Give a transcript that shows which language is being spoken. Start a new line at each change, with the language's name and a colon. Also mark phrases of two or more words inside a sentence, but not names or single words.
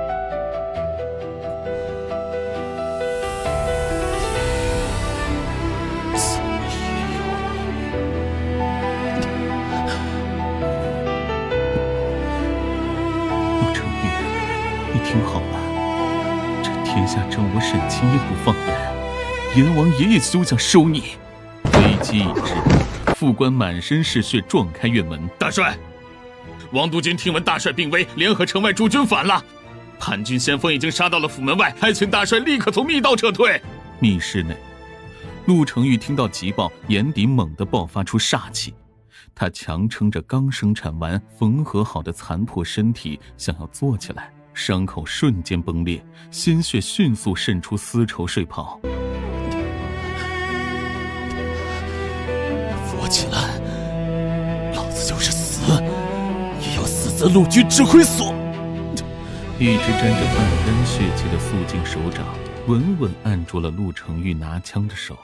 Chinese: 陸承玉，你听好了，这天下只要我沈清燕不放人，阎王爷也休想收你。危机已至，副官滿身是血撞開院門。大帥，王督軍聽聞大帥病危，聯合城外駐軍反了。叛軍先鋒已經殺到了府門外，還請大帥立刻從密道撤退。密室內，陸承玉聽到急報，眼底猛地爆發出煞氣。他強撐着剛生產完縫合好的殘破身體，想要坐起來，傷口瞬間崩裂，鮮血迅速滲出絲綢睡袍。扶起來，老子就是死，也要死在陆軍指揮所。一只沾着半干血迹的肃静手掌穩穩按住了陸承玉拿槍的手。